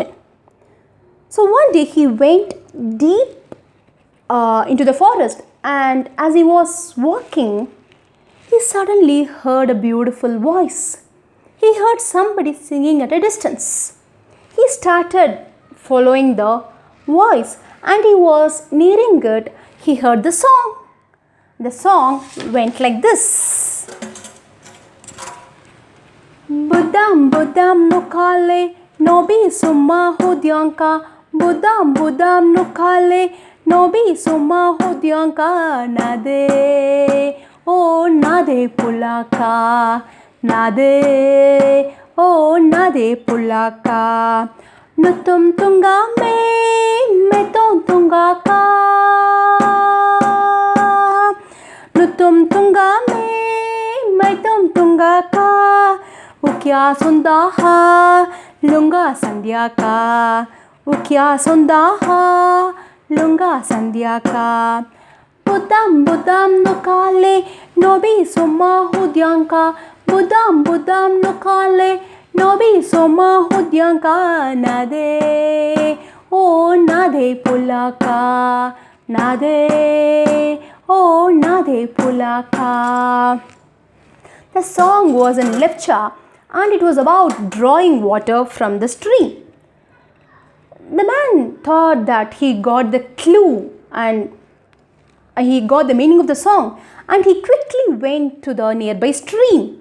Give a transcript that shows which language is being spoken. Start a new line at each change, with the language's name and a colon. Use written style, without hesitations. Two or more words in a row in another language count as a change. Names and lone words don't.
English: So one day he went deep into the forest, and as he was walking, he suddenly heard a beautiful voice. He heard somebody singing at a distance. He started following the voice, and he was nearing it. He heard the song. The song went like this.
Lepcha: Budam budam no kale no bi summa hudyanka Budam budam nukale nobi suma hodyanka nade. Oh nade pulaka nade. Oh nade pulaka. Nutum tunga me ton tunga ka. Nutum tunga me tom tunga ka. Ukya sunda ha lunga sandhya ka. Ukya sunda ha lunga sandhya ka. Budam budam nukale nobi suma hudyanka. Budam budam nukale nobi suma hudyanka nade. Oh nade pulaka nade. Oh nade pulaka.
English: The song was in Lepcha and it was about drawing water from the stream. The man thought that he got the clue and he got the meaning of the song, and he quickly went to the nearby stream.